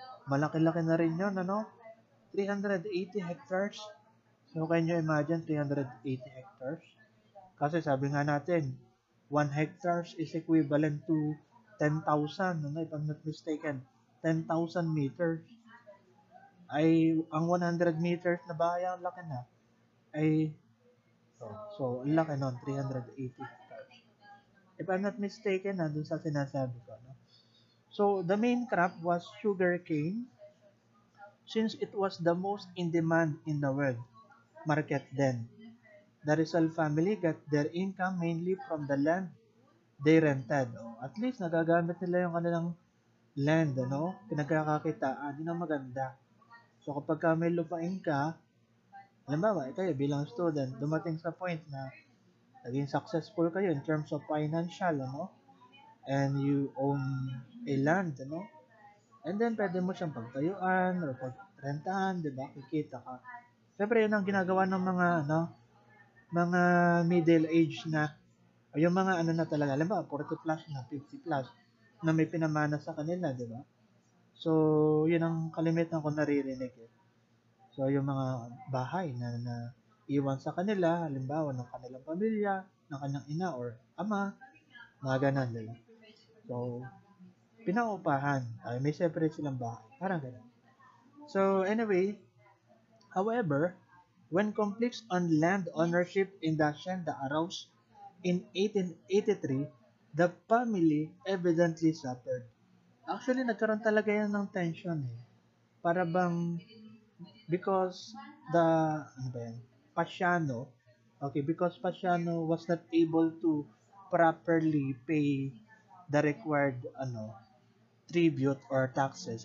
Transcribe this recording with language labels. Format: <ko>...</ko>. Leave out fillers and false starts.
<tl>Malaki-laki na rin yun, 380 hectares.</tl> <en>So, can you imagine 380 hectares?</en> <tl>Kasi sabi nga natin,</tl> <en>1 hectares is equivalent to 10,000,</en> <tl>ano,</tl> <en>if I'm not mistaken. 10,000 meters.</en> <tl>Ay, ang 100 meters na bahay, ang laki na. Ay, ang laki nun, 380 hectares.</tl> <en>If I'm not mistaken,</en> <tl>dun sa sinasabi ko, no?</tl> <en>So, the main crop was sugarcane, since it was the most in demand in the world market then. The Rizal family got their income mainly from the land they rented.</en> <tl>At least nagagamit nila yung kanilang land, ano? Pinagkakakitaan, yun ang maganda. So kapag ka may lupain ka, halimbawa, kayo bilang student, dumating sa point na naging successful kayo</tl> <en>in terms of financial,</en> <tl>ano?</tl> <en>And you own a land,</en> <tl>ano? And then, pwede mo siyang pagtayuan or pagrentahan, di ba? Kikita ka. Siyempre, yun ang ginagawa ng mga, ano, mga middle age na, o yung mga ano na talaga, alam ba, 40 plus na, 50 plus, na may pinamana sa kanila, di ba? So, yun ang kalimitan ko naririnig eh. So, yung mga bahay na iwan sa kanila, halimbawa ng kanilang pamilya, ng kanyang ina or ama, mga ganun, di ba? So, pinaupahan. Ay, may separate silang bahay. Parang ganun.</tl> <en>So, anyway, however, when conflicts on land ownership in the Hacienda arose in 1883, the family evidently suffered. Actually,</en> <tl>nagkaroon talaga yan ng tension eh. Para bang,</tl> <en>because the, ano ba yan, Pasiano, okay, because Pasiano was not able to properly pay the required, ano, tribute or taxes.</en>